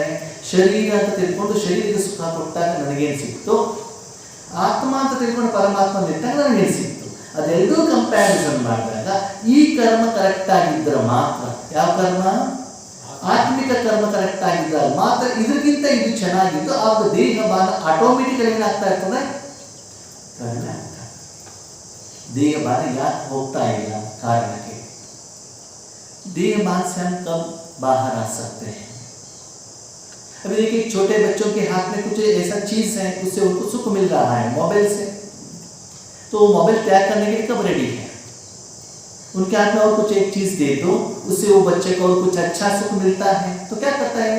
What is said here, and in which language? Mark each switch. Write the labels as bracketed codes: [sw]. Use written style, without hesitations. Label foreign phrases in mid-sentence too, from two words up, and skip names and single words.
[kn] ಶರೀರ ಅಂತ ತಿಳ್ಕೊಂಡು ಶರೀರಕ್ಕೆ ಸುಖ ಕೊಟ್ಟಾಗ ನನಗೇನು ಸಿಕ್ತು, ಆತ್ಮ ಅಂತ ತಿಳ್ಕೊಂಡು ಪರಮಾತ್ಮ ಇಟ್ಟಾಗ ನನಗೇನು ಸಿಕ್ತು, ಅದೆರಡೂ ಕಂಪ್ಯಾರಿಸನ್ ಮಾಡಿದಾಗ ಈ ಕರ್ಮ ಕರೆಕ್ಟ್ ಆಗಿದ್ದರೆ ಮಾತ್ರ, ಯಾವ ಕರ್ಮ? ಆತ್ಮಿಕ ಕರ್ಮ ಕರೆಕ್ಟ್ ಆಗಿದ್ದಾಗ ಮಾತ್ರ ಇದಕ್ಕಿಂತ ಇದು ಚೆನ್ನಾಗಿದ್ದು ಆಗ ದೇಹಭಾನ ಆಟೋಮೆಟಿಕಲಿ ಏನಾಗ್ತಾ ಇರ್ತದೆ? ಕಡಿಮೆ ಆಗ್ತಾ. ದೇಹಭಾನ ಯಾಕೆ ಹೋಗ್ತಾ ಇಲ್ಲ? [hi] ಕಾರಣಕ್ಕೆ देहभान से हम कब बाहर आ सकते हैं? अभी देखिए, छोटे बच्चों के हाथ में कुछ ऐसा चीज है, उससे उनको सुख मिल रहा है मोबाइल से, तो वो मोबाइल त्याग करने के लिए कब रेडी है? उनके हाथ में और कुछ एक चीज दे दो, उससे वो बच्चे को और कुछ अच्छा सुख मिलता है तो क्या करता है?